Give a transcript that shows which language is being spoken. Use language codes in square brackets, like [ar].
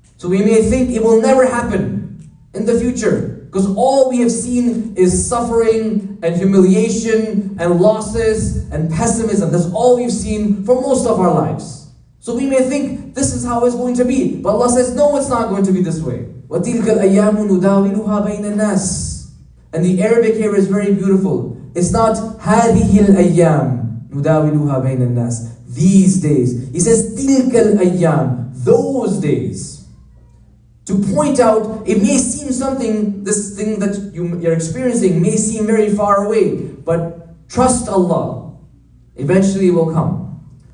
[en] So we may think it will never happen in the future, because all we have seen is suffering and humiliation and losses and pessimism. That's all we've seen for most of our lives. So we may think this is how it's going to be. But Allah says, no, it's not going to be this way. [ar] وَتِلْكَ الْأَيَّامُ نُدَاوِلُهَا بَيْنَ النَّاسِ. [en] And the Arabic here is very beautiful. [ar] It's not هَذِهِ الْأَيَّامُ نُدَاوِلُهَا بَيْنَ النَّاسِ. [en] These days. He says, تِلْكَ الْأَيَّامُ. Those days. To point out, it may seem this thing that you're experiencing may seem very far away, but trust Allah. Eventually it will come.